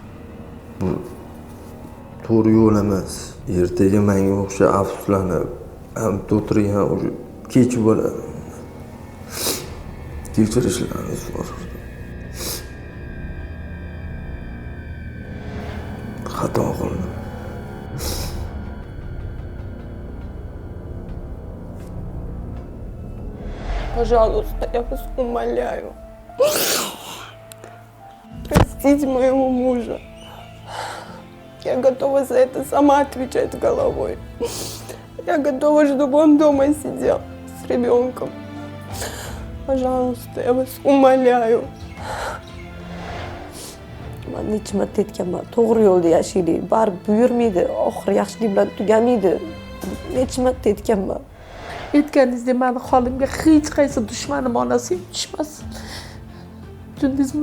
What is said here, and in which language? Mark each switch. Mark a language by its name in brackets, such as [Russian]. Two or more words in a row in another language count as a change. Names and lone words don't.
[Uzbek] Bu to'g'ri yo'l emas. Ertaga menga o'xshab afsuslanib, ham o'tirgan o'sha kech bo'ladi. Kechirishlaringiz so'radim. Xato qildim. [Russian] Пожалуйста, я вас умоляю. Простите моего мужа. Я готова за это сама отвечать головой. Я готова, чтобы он дома сидел с ребенком. Пожалуйста, я вас умоляю. [Uzbek] Men necha marta aytganman, to'g'ri yo'lda yashaylik, baribir buyurmaydi, oxiri yaxshilik bilan tugamaydi. Necha marta aytganman. Aytganingizdek, meni holimga hech qaysi dushmanim onasi ham tushmasin. Tushundingizmi?